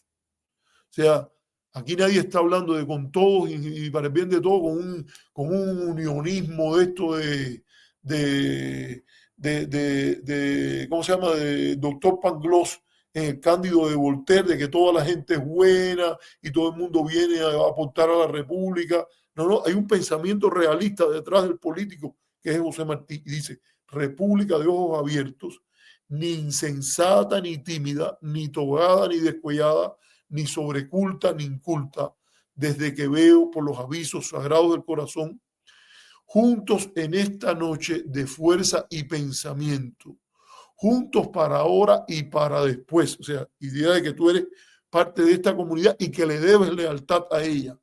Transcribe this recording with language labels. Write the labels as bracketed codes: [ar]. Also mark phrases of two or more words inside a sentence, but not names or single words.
[es] O sea, aquí nadie está hablando de con todos y para el bien de todos, con un unionismo de esto ¿cómo se llama? De doctor Pangloss en el Cándido de Voltaire, de que toda la gente es buena y todo el mundo viene a aportar a la república. No, no, hay un pensamiento realista detrás del político que es José Martí y dice, república de ojos abiertos, ni insensata, ni tímida, ni togada, ni descuellada, ni sobreculta, ni inculta, desde que veo por los avisos sagrados del corazón, juntos en esta noche de fuerza y pensamiento, juntos para ahora y para después. O sea, idea de que tú eres parte de esta comunidad y que le debes lealtad a ella.